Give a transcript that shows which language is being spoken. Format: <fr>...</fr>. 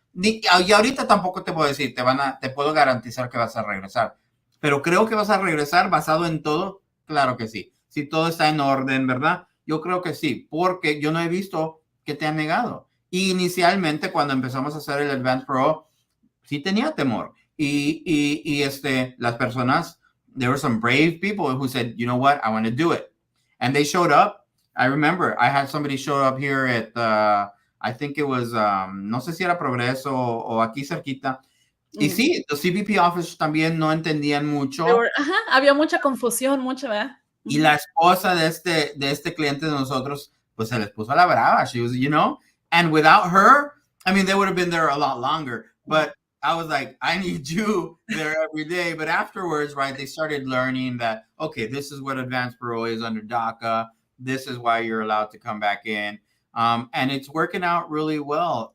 <es>Y ahorita tampoco te puedo decir, te puedo garantizar que vas a regresar, pero creo que vas a regresar basado en todo, claro que sí. Si todo está en orden, ¿verdad? Yo creo que sí, porque yo no he visto que te han negado. Y inicialmente, cuando empezamos a hacer el Advance Parole, sí tenía temor. Y las personas,</es> <en>there were some brave people who said, you know what, I want to do it. And they showed up. I remember I had somebody show up here at, I think it was,</en> <es>no sé si era Progreso o aquí cerquita. Y sí, los CBP officers también no entendían mucho. Había mucha confusión, mucha, ¿verdad? Y la esposa de este cliente de nosotros, pues se les puso a la brava.</es> <en>She was, you know, and without her, I mean, they would have been there a lot longer. But I was like, I need you there every day. But afterwards, right, they started learning that, okay, this is what advance parole is under DACA. This is why you're allowed to come back in. And it's working out really well.</en>